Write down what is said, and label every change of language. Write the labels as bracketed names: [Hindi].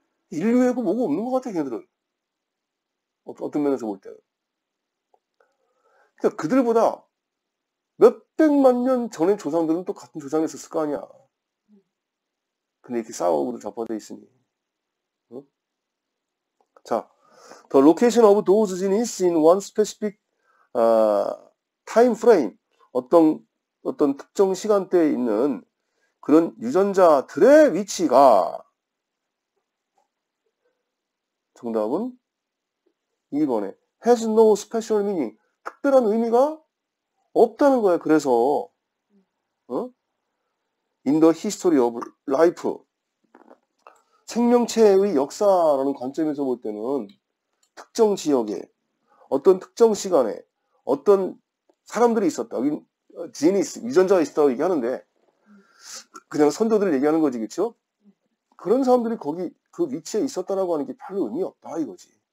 [Korean] 인류애고 뭐고 없는 것 같아, 걔들은. 어떤 면에서 볼 때는. 그러니까 그들보다 몇백만 년 전의 조상들은 또 같은 조상이었을 거 아니야. 근데 이렇게 싸우고도 자빠져 있으니. 어? [English] 자, the location of those genes in one specific time frame. [Korean] 어떤 특정 시간대에 있는 그런 유전자들의 위치가 정답은 2번에 [English] has no special meaning. [Korean] 특별한 의미가 없다는 거야. [English] 그래서 in the history of life. [Korean] 생명체의 역사라는 관점에서 볼 때는 특정 지역에 어떤 특정 시간에 어떤 사람들이 있었다. 지니스, 유전자가 있었다고 얘기하는데 그냥 선조들을 얘기하는 거지, 그렇죠? 그런 사람들이 거기 그 위치에 있었다라고 하는 게 별로 의미 없다 이거지.